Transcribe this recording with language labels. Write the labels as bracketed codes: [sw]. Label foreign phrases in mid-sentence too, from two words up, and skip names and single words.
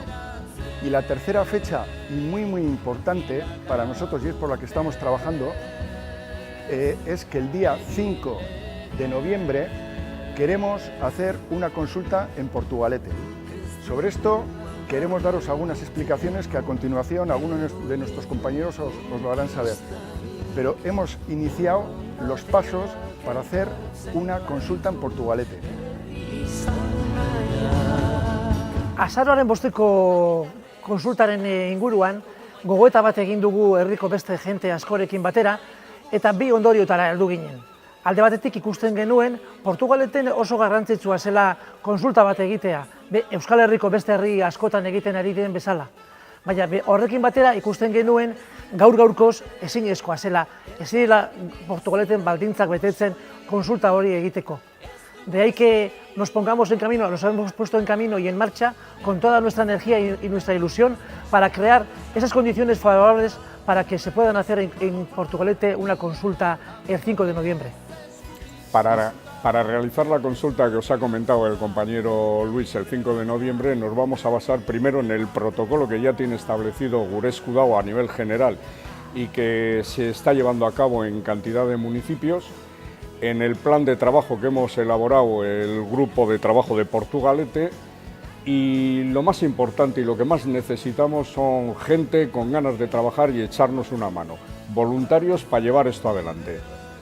[es] Y la tercera fecha, y muy importante para nosotros, y es por la que estamos trabajando, es que el día 5 de noviembre queremos hacer una consulta en Portugalete. Sobre esto queremos daros algunas explicaciones que a continuación algunos de nuestros compañeros os lo harán saber. Pero hemos iniciado los pasos para hacer una consulta en Portugalete. [eu] Azaroaren bosteko konsultaren inguruan, gogoeta bat egin dugu herriko beste jente askorekin batera, eta 2 ondoriotara heldu ginen. Alde batetik ikusten genuen, Portugaleten oso garrantzitsua zela konsulta bat egitea, Euskal Herriko beste herri askotan egiten ari den bezala. Baina horrekin batera ikusten genuen, gaur-gaurkoz ezinezkoa zela, ezin dela Portugaleten baldintzak betetzen konsulta hori egiteko. [es] De ahí que nos pongamos en camino, nos hemos puesto en camino y en marcha con toda nuestra energía y nuestra ilusión para crear esas condiciones favorables para que se puedan hacer en Portugalete una consulta el 5 de noviembre. Para realizar la consulta que os ha comentado el compañero Luis el 5 de noviembre, nos vamos a basar primero en el protocolo que ya tiene establecido Gure Eskudago a nivel general y que se está llevando a cabo en cantidad de municipios, en el plan de trabajo que hemos elaborado el grupo de trabajo de Portugalete, y lo más importante y lo que más necesitamos son gente con ganas de trabajar y echarnos una mano, voluntarios para llevar esto adelante.